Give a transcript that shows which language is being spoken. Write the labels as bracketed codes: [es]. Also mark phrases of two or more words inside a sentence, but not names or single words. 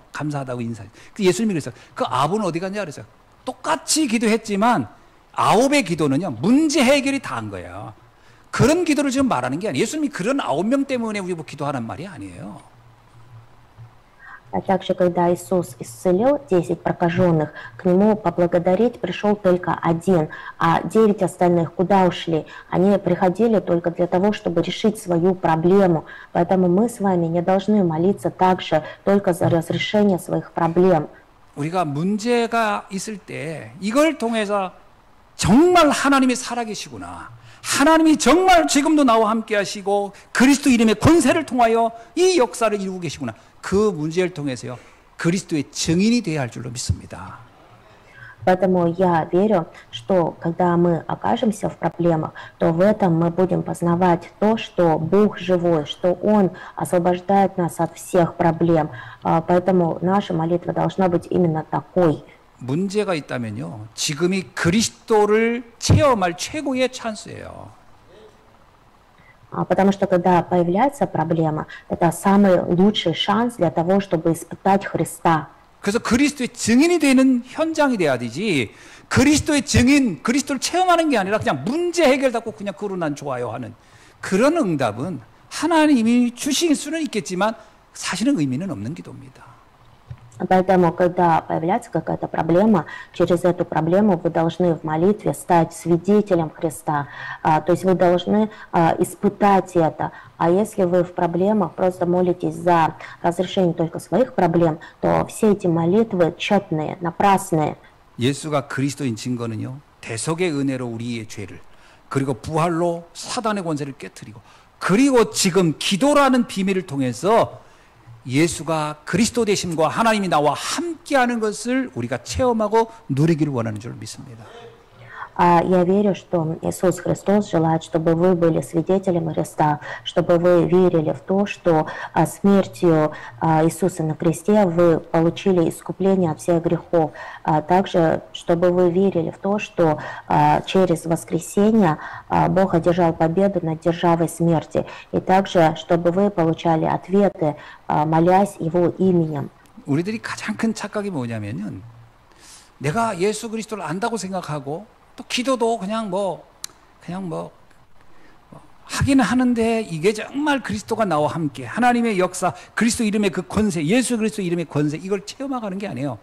[ko] 감사하다고 인사해. 예수님이 그랬어요. 그 아부는 어디 갔냐 그랬어요. 똑같이 기도했지만 9의 기도는요. 문제 해결이 다 한 거예요. 그런 기도를 지금 말하는 게 아니에요. 예수님이 그런 9명 때문에 우리 기도하는 말이 아니에요. [ru] А также, когда Иисус исцелил 10 прокаженных, к Нему поблагодарить пришел только один, а 9 остальных куда ушли? Они приходили только для того, чтобы решить свою проблему. Поэтому мы с вами не должны молиться также только за разрешение своих проблем. [ko] 우리가 문제가 있을 때 이걸 통해서 정말 하나님이 살아계시구나. 하나님이 정말 지금도 나와 함께 하시고 그리스도 이름의 권세를 통하여 이 역사를 이루고 계시구나. 그 문제를 통해서요. 그리스도의 증인이 되어야 할 줄로 믿습니다. [ru] Поэтому я верю, что когда мы окажемся в проблемах, то в этом мы будем познавать то, что Бог живой, что Он освобождает нас от всех проблем. Поэтому наша молитва должна быть именно такой. [ko] 문제가 있다면요. 지금이 그리스도를 체험할 최고의 찬스예요. [ru] Потому что когда появляется проблема, это самый лучший шанс для того, чтобы испытать Христа. [ko] 그래서 그리스도의 증인이 되는 현장이 돼야 되지. 그리스도의 증인, 그리스도를 체험하는 게 아니라 그냥 문제 해결받고 그냥 그로 난 좋아요 하는 그런 응답은 하나님이 주실 수는 있겠지만 사실은 의미는 없는 기도입니다. [ru] Поэтому, когда появляется какая-то проблема, через эту проблему вы должны в молитве стать свидетелем Христа. То есть вы должны испытать это. А если вы в проблемах просто молитесь за разрешение только своих проблем, то все эти молитвы тщетные, напрасные. [ko] 예수가 그리스도인 증거는요, 대속의 은혜로 우리의 죄를, 그리고 부활로 사단의 권세를 깨뜨리고, 그리고 지금 기도라는 비밀을 통해서 예수가 그리스도 되심과 하나님이 나와 함께하는 것을 우리가 체험하고 누리기를 원하는 줄 믿습니다. [ru] Я верю, что Иисус Христос желает, чтобы вы были свидетелем Христа, чтобы вы верили в то, что смертью Иисуса на кресте вы получили искупление от всех грехов. Также, чтобы вы верили в то, что через воскресение Бог одержал победу над державой смерти. И также, чтобы вы получали ответы, молясь Его именем. [ko] 우리들이 가장 큰 착각이 뭐냐면은 내가 예수 그리스도를 안다고 생각하고 또 기도도 그냥 뭐 하기는 하는데 이게 정말 그리스도가 나와 함께 하나님의 역사, 그리스도 이름의 그 권세, 예수 그리스도 이름의 권세 이걸 체험하는 게 아니에요.